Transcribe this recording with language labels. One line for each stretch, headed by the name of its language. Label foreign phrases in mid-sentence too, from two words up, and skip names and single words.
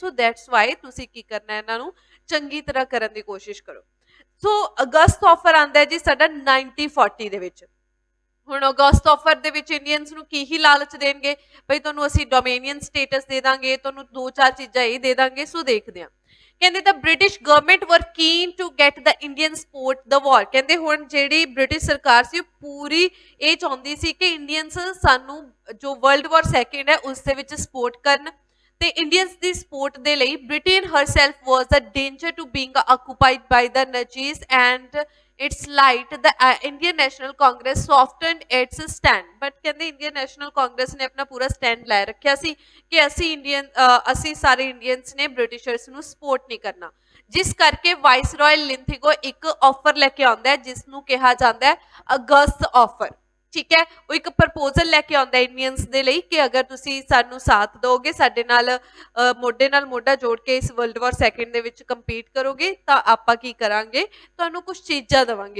English: so that's why
Punjabi: ਤੁਸੀਂ ਕੀ ਕਰਨਾ, ਇਹਨਾਂ ਨੂੰ ਚੰਗੀ ਤਰ੍ਹਾਂ ਕਰਨ ਦੀ ਕੋਸ਼ਿਸ਼ ਕਰੋ। ਸੋ ਅਗਸਤ ਆਫਰ ਆਂਦਾ ਹੈ ਜੀ ਸਾਡਾ 1940 ਦੇ ਵਿੱਚ। ਹੁਣ ਅਗਸਤ ਆਫਰ ਦੇ ਵਿੱਚ ਇੰਡੀਅਨਸ ਨੂੰ ਕੀ ਹੀ ਲਾਲਚ ਦੇਣਗੇ, ਭਈ ਤੁਹਾਨੂੰ ਅਸੀਂ
English: dominion status
Punjabi: ਦੇ ਦਾਂਗੇ, ਤੁਹਾਨੂੰ 2-4 ਚੀਜ਼ਾਂ ਇਹ ਦੇ ਦਾਂਗੇ। ਸੋ ਦੇਖਦੇ ਹਾਂ ਕਹਿੰਦੇ
English: the British government were keen to get the Indian support the war,
Punjabi: ਕਹਿੰਦੇ ਹੁਣ ਜਿਹੜੀ ਬ੍ਰਿਟਿਸ਼ ਸਰਕਾਰ ਸੀ ਉਹ ਪੂਰੀ ਇਹ ਚਾਹੁੰਦੀ ਸੀ ਕਿ ਇੰਡੀਅਨਸ ਸਾਨੂੰ ਜੋ
English: world war second
Punjabi: ਹੈ ਉਸ ਦੇ ਵਿੱਚ ਸਪੋਰਟ ਕਰਨ ਤੇ ਇੰਡੀਅਨਸ ਦੀ ਸਪੋਰਟ ਦੇ ਲਈ
English: Britain herself was a danger to being occupied by the Nazis and its light the Indian National Congress softened its stand, but
Punjabi: ਕਹਿੰਦੇ ਇੰਡੀਅਨ ਨੈਸ਼ਨਲ ਕਾਂਗਰਸ ਨੇ ਆਪਣਾ ਪੂਰਾ ਸਟੈਂਡ ਲੈ ਰੱਖਿਆ ਸੀ ਕਿ ਅਸੀਂ ਸਾਰੇ ਇੰਡੀਅਨਸ ਨੇ ਬ੍ਰਿਟਿਸ਼ਰਸ ਨੂੰ ਸਪੋਰਟ ਨਹੀਂ ਕਰਨਾ, ਜਿਸ ਕਰਕੇ ਵਾਇਸਰॉय ਲਿੰਥੀਗੋ ਇੱਕ ਆਫਰ ਲੈ ਕੇ ਆਉਂਦਾ ਹੈ ਜਿਸ ਨੂੰ ਕਿਹਾ ਜਾਂਦਾ ਹੈ ਅਗਸਤ ਆਫਰ। ਠੀਕ ਹੈ, ਉਹ ਇੱਕ ਪ੍ਰਪੋਜ਼ਲ ਲੈ ਕੇ ਆਉਂਦਾ ਇੰਡੀਅਨਸ ਦੇ ਲਈ ਕਿ ਅਗਰ ਤੁਸੀਂ ਸਾਨੂੰ ਸਾਥ ਦਿਓਗੇ, ਸਾਡੇ ਨਾਲ ਮੋਢਾ ਜੋੜ ਕੇ ਇਸ
English: world war second
Punjabi: ਦੇ ਵਿੱਚ ਕੰਪੀਟ ਕਰੋਗੇ ਤਾਂ ਆਪਾਂ ਕੀ ਕਰਾਂਗੇ, ਤੁਹਾਨੂੰ ਕੁਝ ਚੀਜ਼ਾਂ ਦੇਵਾਂਗੇ।